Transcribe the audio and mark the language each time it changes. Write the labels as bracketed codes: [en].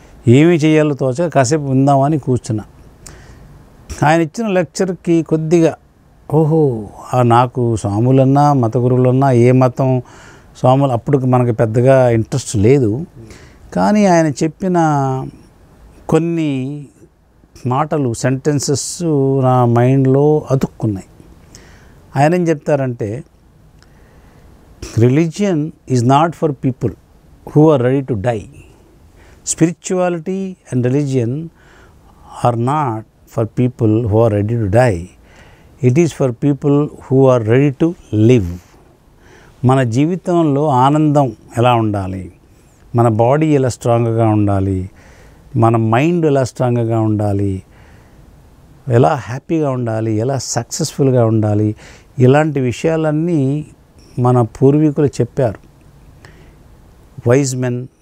[te] ఏమీ చేయాలో తోచక కాసేపు విందామని కూర్చున్నా. ఆయన ఇచ్చిన లెక్చర్కి కొద్దిగా నాకు స్వాములన్నా మత గురువులన్నా ఏ మతం స్వాములు అప్పుడు మనకి పెద్దగా ఇంట్రెస్ట్ లేదు. కానీ ఆయన చెప్పిన కొన్ని మాటలు, సెంటెన్సెస్ నా మైండ్లో అతుక్కున్నాయి. ఆయన ఏం చెప్తారంటే, [en] religion is not for people who are ready to die. Spirituality and religion are not for people who are ready to die. It is for people who are ready to live. [te] మన జీవితంలో ఆనందం ఎలా ఉండాలి, మన body ఎలా స్ట్రాంగ్గా ఉండాలి, మన మైండ్ ఎలా స్ట్రాంగ్గా ఉండాలి, ఎలా హ్యాపీగా ఉండాలి, ఎలా సక్సెస్ఫుల్గా ఉండాలి, ఇలాంటి విషయాలన్నీ మన పూర్వీకులు చెప్పారు. Wise men,